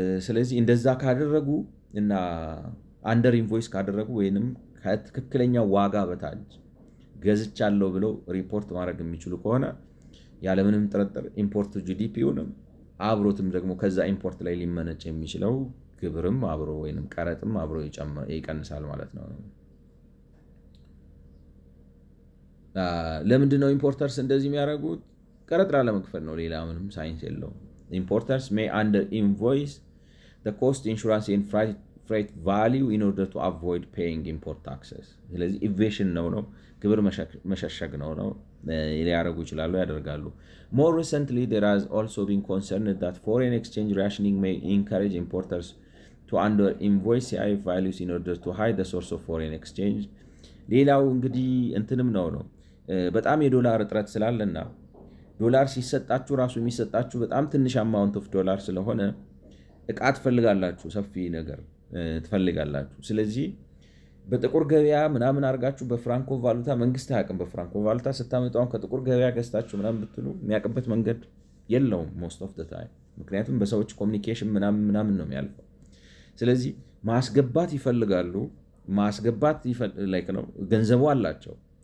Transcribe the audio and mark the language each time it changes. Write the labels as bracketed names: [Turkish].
[Amharic] ስለዚህ እንደዛ ካደረጉ እና አንደር ኢንቮይስ ካደረጉ ወይንም ከትክክለኛ ዋጋ በታች ገዝቻለሁ ብለው ሪፖርት ማድረግ የሚችሉ ከሆነ ያለምንም ጥርጥር ኢምፖርት ጂዲፒውንም አብሮትም ደግሞ ከዛ ኢምፖርት ላይ ሊመነጭ የሚችለው ግብርም አብሮ ወይንም ቀረጥም አብሮ ይቀንሳል ማለት ነው። ለምንድን ነው ኢምፖርተርስ እንደዚህ የሚያደርጉት? ቀረጥ ላለመክፈል ነው። ሌላ ምንም ሳይንስ የለውም። [English] Importers may under-invoice the cost, insurance and freight value in order to avoid paying import taxes. [Amharic] ስለዚህ ኢቬሽን ነው ግብር መሸሸግ ነው ሊያደርጉ ይችላሉ፣ ያደርጋሉ። [English] More recently, there has also been concern that foreign exchange rationing may encourage importers to under-invoice CIF values in order to hide the source of foreign exchange. [Amharic] ሌላው እንግዲህ እንትንም ነው በጣም የዶላር እጥረት ስላለና ዶላር ሲሰጣችሁ ራሱ የሚሰጣችሁ በጣም ትንሽ [English] አማውንት ኦፍ ዶላር [Amharic] ስለሆነ እቃ ትፈልጋላችሁ፣ ሰፊ ነገር ትፈልጋላችሁ። ስለዚህ በጥቁር ገበያ ምናምን አድርጋችሁ በፍራንኮ ቫሉታ መንግስት አያውቅም። በፍራንኮ ቫሉታ ስታመጣውን ከጥቁር ገበያ ገዝታችሁ ምናምን ብትሉ የሚያውቅበት መንገድ የለውም [English] ሞስት ኦፍ ታይም፣ [Amharic] ምክንያቱም በሰዎች ኮሚኒኬሽን ምናምን ነው የሚያልፈው። ስለዚህ ማስገባት ይፈልጋሉ፣ ማስገባት ነው ገንዘቡ አላቸው።